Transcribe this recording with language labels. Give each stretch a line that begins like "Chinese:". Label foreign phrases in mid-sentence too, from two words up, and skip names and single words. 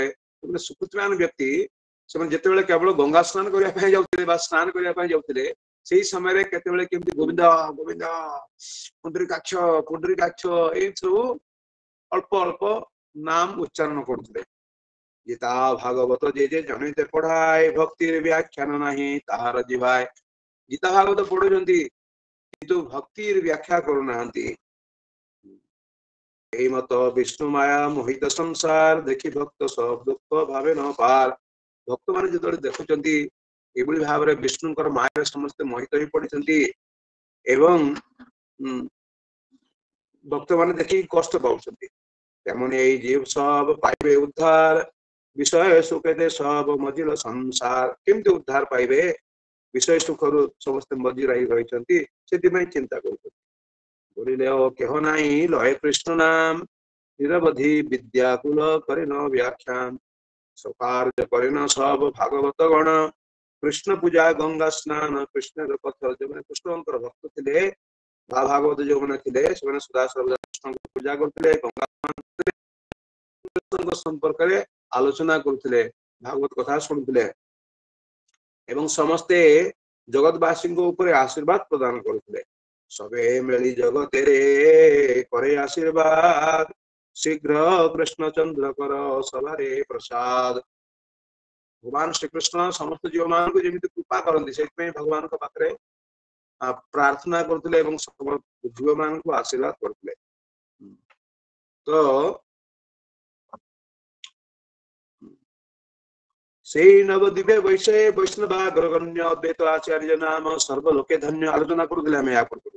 Odia: ସୁକୃତିମାନ ବ୍ୟକ୍ତି ସେମାନେ ଯେତେବେଳେ କେବଳ ଗଙ୍ଗା ସ୍ନାନ କରିବା ପାଇଁ ଯାଉଥିଲେ ବା ସ୍ନାନ କରିବା ପାଇଁ ଯାଉଥିଲେ, ସେଇ ସମୟରେ କେତେବେଳେ କେମିତି ଗୋବିନ୍ଦ ଗୋବିନ୍ଦ ପୁଣ୍ଡରୀକାକ୍ଷ ପୁଣ୍ଡରୀକାକ୍ଷ ଏଇ ସବୁ ଅଳ୍ପ ଅଳ୍ପ ନାମ ଉଚ୍ଚାରଣ କରୁଥିଲେ। ଗୀତା ଭାଗବତ ଯେ ଜଣିତେ ପଢାଏ ଭକ୍ତିର ବ୍ୟାଖ୍ୟାନ ନାହିଁ ତାହାର ଯିବାଏ। ଗୀତା ଭାଗବତ ପଢୁଛନ୍ତି କିନ୍ତୁ ଭକ୍ତିର ବ୍ୟାଖ୍ୟା କରୁନାହାନ୍ତି।
Bangla: এই মত বিষ্ণু মায়া মোহিত সংসার দেখি ভক্ত সব দুঃখ ভাবে ন পার।
Odia: ଭକ୍ତ ମାନେ যেତେବେଳେ ଦେଖୁଛନ୍ତି ଏଭଳି ଭାବରେ ବିଷ୍ଣୁଙ୍କର ମାୟାରେ ସମସ୍ତେ ମୋହିତ ହେଇ ପଡିଛନ୍ତି ଏବଂ ଭକ୍ତ ମାନେ ଦେଖିକି କଷ୍ଟ ପାଉଛନ୍ତି।
Bangla: তেমনি এই জীব সব পাইবে উদ্ধার বিষয় সুখেতে সব মজিল সংসার।
Odia: କେମିତି ଉଦ୍ଧାର ପାଇବେ, ବିଷୟ ସୁଖରୁ ସମସ୍ତେ ମଜି ରହିଛନ୍ତି, ସେଥିପାଇଁ ଚିନ୍ତା କରୁଛନ୍ତି।
Bangla: বলিলে কেহ নাই লয় কৃষ্ণ নাম নিরবধি বিদ্যাকুল করে ন ব্যাখ্যান। সকার্য করে ন সব ভাগবত গণ কৃষ্ণ পূজা গঙ্গা স্নান কৃষ্ণের পথ।
Odia: ଯେଉଁମାନେ କୃଷ୍ଣଙ୍କର ଭକ୍ତ ଥିଲେ ବା ଭାଗବତ ଯେଉଁମାନେ ଥିଲେ ସେମାନେ ସଦା ସର୍ବଦା କୃଷ୍ଣଙ୍କୁ ପୂଜା କରୁଥିଲେ, ଗଙ୍ଗା କୃଷ୍ଣଙ୍କ ସମ୍ପର୍କରେ ଆଲୋଚନା କରୁଥିଲେ, ଭାଗବତ କଥା ଶୁଣୁଥିଲେ ଏବଂ ସମସ୍ତେ ଜଗତବାସୀଙ୍କ ଉପରେ ଆଶୀର୍ବାଦ ପ୍ରଦାନ କରୁଥିଲେ।
Bangla: সবে মেলি জগতেরে করে আশীর্বাদ শীঘ্র কৃষ্ণচন্দ্র কর সবারে প্রসাদ।
Odia: ভগবান ଶ୍ରୀକୃଷ୍ଣ ସମସ୍ତ ଜୀବ ମାନଙ୍କୁ ଯେମିତି କୃପା କରନ୍ତି ସେଥିପାଇଁ ଭଗବାନଙ୍କ ପାଖରେ ପ୍ରାର୍ଥନା କରୁଥିଲେ ଏବଂ ଜୀବ ମାନଙ୍କୁ ଆଶୀର୍ବାଦ କରୁଥିଲେ। ତ ସେଇ ନବଦିବେ ବୈଷେ ବୈଷ୍ଣବାଗ୍ରଗଣ୍ୟ ଅଦ୍ୱୈତ ଆଚାର୍ଯ୍ୟ ନାମ ସର୍ବଲୋକେ ଧନ୍ୟ ଆଲୋଚନା କରୁଥିଲେ ଆମେ ୟା ପୂର୍ବରୁ।